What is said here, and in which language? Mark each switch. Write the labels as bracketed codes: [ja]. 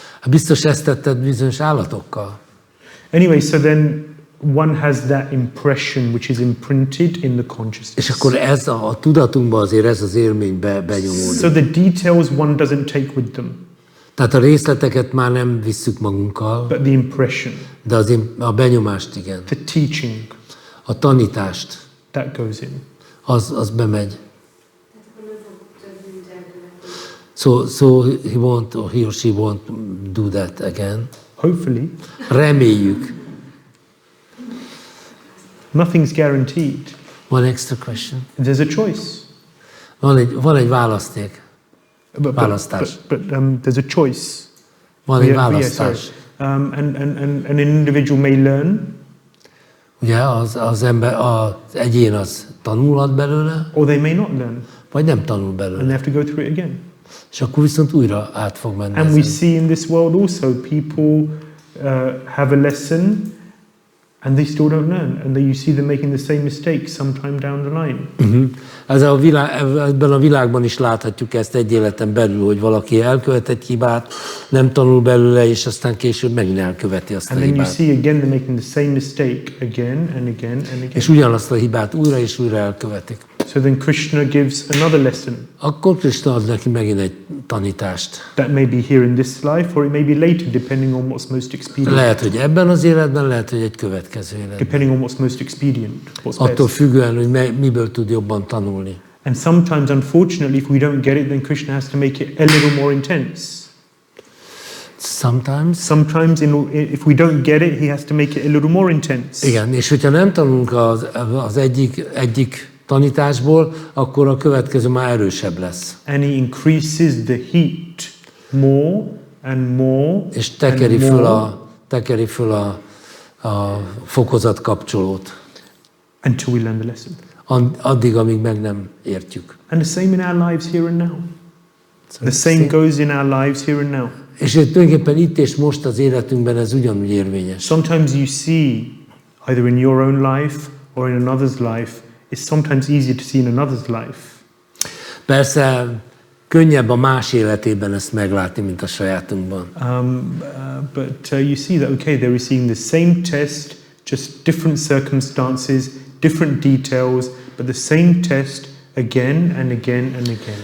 [hu] Biztos ezt tetted bizonyos állatokkal. [en] Anyway, so then one has that impression which is imprinted in the consciousness. [hu] És akkor ez a tudatunkban azért ez az élmény benyomódik. [en] So the details one doesn't take with them. [hu] Tehát a részleteket már nem visszük magunkkal. [en] But the impression. [hu] De a benyomást igen. [en] The teaching. [hu] A tanítást. [en] That goes in. [hu] Az bemegy. [en] So he or she won't do that again. Hopefully. [hu] Reméljük. [en] Nothing's guaranteed. One extra question. There's a choice. [hu] Van egy választék. Választás. [en] But there's a choice. [hu] Van egy választás. [en] And an individual may learn. [hu] Ugye az egyén az tanulhat belőle. [en] Or they may not learn. [hu] Vagy nem tanul belőle. [en] And they have to go through it again. [hu] És akkor viszont újra át fog menni. [en] And we see in this world also people have a lesson and they still don't learn, and you see them making the same mistake sometime down the line. [hu] Ebben a világban is láthatjuk ezt egy életen belül, hogy valaki elkövet egy hibát, nem tanul belőle, és aztán később megint elköveti azt a hibát. [en] And then you see again they're making the same mistake again and again and again. [hu] És ugyanazt a hibát újra és újra elkövetik. [en] So then Krishna gives another lesson. [hu] Akkor Krishna ad neki megint egy tanítást. [en] That may be here in this life, or it may be later, depending on what's most expedient. [hu] Lehet, hogy ebben az életben, lehet, hogy egy következő életben. [en] Depending on what's most expedient. [hu] Attól függően, hogy miből tud jobban tanulni. [en] And sometimes, unfortunately, if we don't get it, then Krishna has to make it a little more intense. Sometimes, if we don't get it, he has to make it a little more intense. [hu] Igen, és hogyha nem tanulunk az egyik tanításból, akkor a következő már erősebb lesz. [en] And he increases the heat more and more. [hu] És tekeri föl a fokozatkapcsolót. [en] Until we learn the lesson. [hu] Addig, amíg meg nem értjük. [en] And the same in our lives here and now. The same goes in our lives here and now. [hu] És tulajdonképpen itt és most az életünkben ez ugyanúgy érvényes. [en] Sometimes you see, either in your own life or in another's life, it's sometimes easier to see in another's life. [hu] Persze könnyebb a más életében ezt meglátni, mint a sajátunkban. [en] But you see that, okay, they're receiving the same test, just different circumstances, different details, but the same test again and again and again.